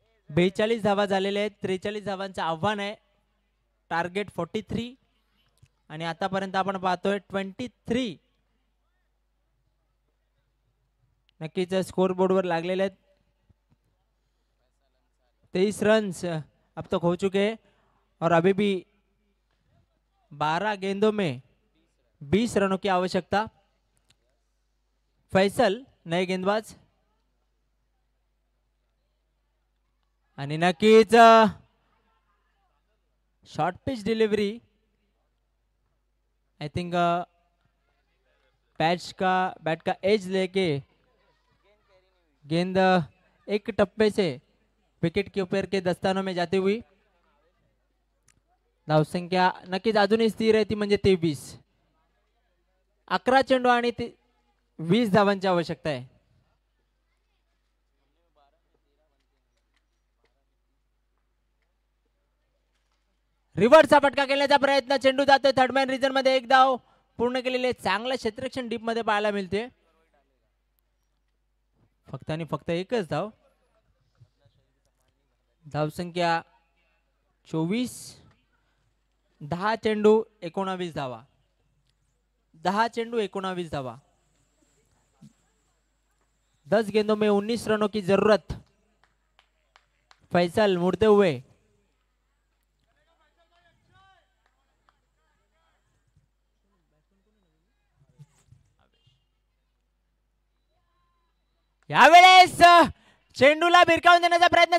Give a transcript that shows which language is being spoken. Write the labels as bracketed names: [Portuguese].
[Marathi] 42 धावा झालेल्या आहेत. 43 धावांचं आव्हान आहे. टार्गेट 43 आणि आतापर्यंत आपण पाहतोय 23. नक्कीच स्कोर बोर्डवर लागलेले आहेत. [Hindi] 23 रन्स अब तक हो चुके हैं और अभी भी 12 गेंदों में 20 रनों की आवश्यकता. [Marathi] फैसल [Hindi] नए गेंदबाज [Marathi] आणि नक्कीच short pitch delivery. [English] I think [Hindi] bat का एज लेके गेंद एक टप्पे से विकेट के ऊपर के दस्तानों में जाती हुई. [Marathi] धावसंख्या नक्कीच अजूनही स्थिर आहे ती म्हणजे 23. 11 चेंडू आणि 20 धावांची आवश्यकता आहे. रिव्हर्सचा फटका खेळण्याचा प्रयत्न. चेंडू जातोय थर्डमॅन रिजन मध्ये. एक धाव पूर्ण केलेले. चांगलं क्षेत्ररक्षण डीप मध्ये पाहायला मिळते. फक्त आणि फक्त एकच धाव. धावसंख्या 24. 10 चेंडू 19 धावा. 10 चेंडू 19 धावा. [Hindi] 10 गेंदों में 19 रनों की जरूरत. [Marathi] फैसल [Hindi] मुड़ते हुए [Marathi] यावेळेस चेंडूला भिरकावून देण्याचा प्रयत्न.